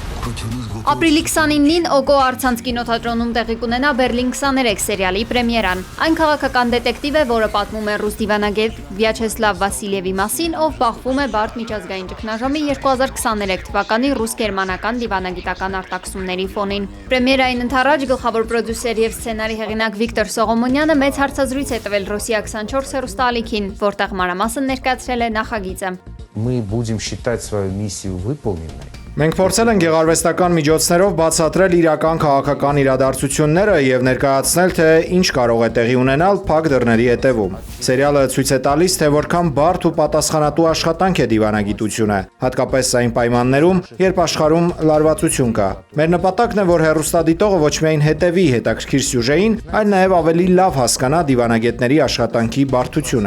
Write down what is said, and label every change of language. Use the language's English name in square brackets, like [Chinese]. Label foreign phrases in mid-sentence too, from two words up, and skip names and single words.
[Armenian] Ապրիլի 29-ին ՕԿՕ առցանց կինոթատրոնում տեղի կունենա Բերլին 23 սերիալի պրեմիերան։ Այն քաղաքական դետեկտիվ է, որը պատմում է ռուս դիվանագետ Վյաչեսլավ Վասիլևի մասին, ով բախվում է բարդ միջազգային ճգնաժամի 2023 թվականի ռուս-գերմանական դիվանագիտական արտաքսումների ֆոնին։ Պրեմիերային ընթരാճ գլխավոր պրոդյուսեր եւ սցենարի հեղինակ Վիկտոր Սողոմոնյանը մեծ հարցազրույց է տվել Ռոսիա 24 հեռուստաալիքին, որտեղ մանրամասն ներկայացրել է նախագիծը։ [Russian] Мы будем считать свою миссию выполненной. [Armenian] Մենք փորձել ենք գեղարվեստական միջոցներով բացատրել իրական քաղաքական իրադարձությունները եւ ներկայացնել, թե ինչ կարող է տեղի ունենալ փակ դռների հետևում։ Սերիալը ցույց է տալիս, թե որքան բարդ ու պատասխանատու աշխատանք է դիվանագիտությունը, հատկապես այն պայմաններում, երբ աշխարհում լարվածություն կա։ Մեր նպատակն է, որ հեռուստադիտողը ոչ միայն հետևի հետաքրքիր սյուժեին, այլ նաեւ ավելի լավ հասկանա դիվանագետների աշխատանքի բարդությունը։